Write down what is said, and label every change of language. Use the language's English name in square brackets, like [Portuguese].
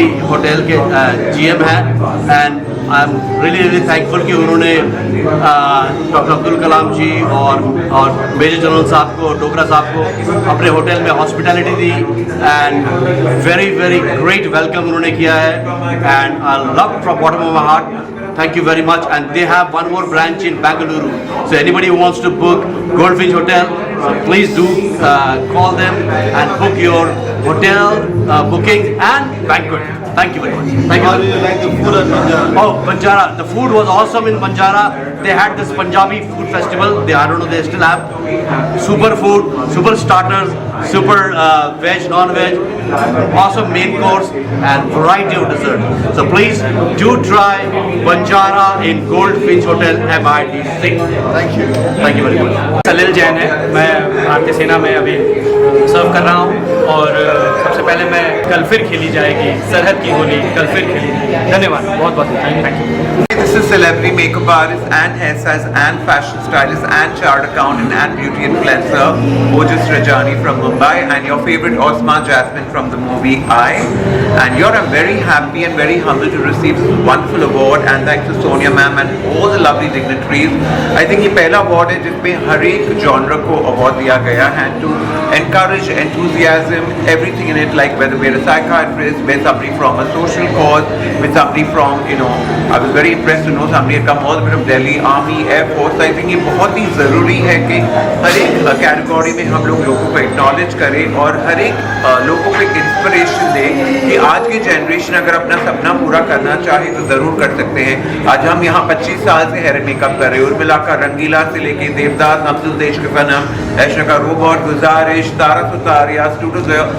[Hindi] Hotel के GM हैं, [English] and I am really thankful [Hindi] कि उन्होंने डॉक्टर अब्दुल कलाम जी और मेजर जनरल साहब को, डोगरा साहब को अपने होटल में hospitality the, [English] and very great welcome [Hindi] उन्होंने किया है, [English] And I love from bottom of my heart. Thank you very much, and they have one more branch in Bangalore. So anybody who wants to book Goldfinch Hotel, please do call them and book your hotel booking and banquet. Thank you very much. Thank you. How do you like the food at Banjara? Oh, Banjara. The food was awesome in Banjara. They had this Punjabi food festival. I don't know, they still have super food, super starters, super veg, non-veg, awesome main course and variety of dessert. So please do try Banjara in Goldfinch Hotel MIDC. Thank you. Thank you very much. [Hindi] सलील जैन है, मैं भारतीय सेना में अभी सर्व कर रहा हूँ, और सबसे पहले मैं कल फिर खेली जाएगी सरहद की होली, कल फिर खेली जाएगी. धन्यवाद, बहुत बहुत thank you. [English] This is celebrity makeup artist and hairstylist and fashion stylist and chartered accountant and beauty influencer Ojas Rajani from Mumbai, and your favorite Osma Jasmine from the movie I. And I'm very happy and very humbled to receive this wonderful award, and thanks to Sonia ma'am and all the lovely dignitaries. I think [Hindi] ये पहला award है जिसमें हर एक genre को award दिया गया है, [English] to encourage enthusiasm, everything in it, like whether we're a psychiatrist, we're somebody from a social cause, with somebody from, I was very impressed to know somebody had come all the way from Delhi, Army, Air Force. [Hindi] I think ये बहुत ही ज़रूरी है कि हर एक category में हम लोगों को एक्नॉलेज करें और हर एक लोगों को एक इंस्पिरेशन दें कि आज की जनरेशन अगर अपना सपना पूरा करना चाहे तो ज़रूर कर सकते हैं. आज हम यहाँ 25 साल से हेयर मेकअप कर रहे हैं, उर्मिला का रंगीला से लेके देवदास, अब्दुल देश के सनम, ऐशा का रोबोट, गुजारिश, तारा सुतारिया, स्टूडियो.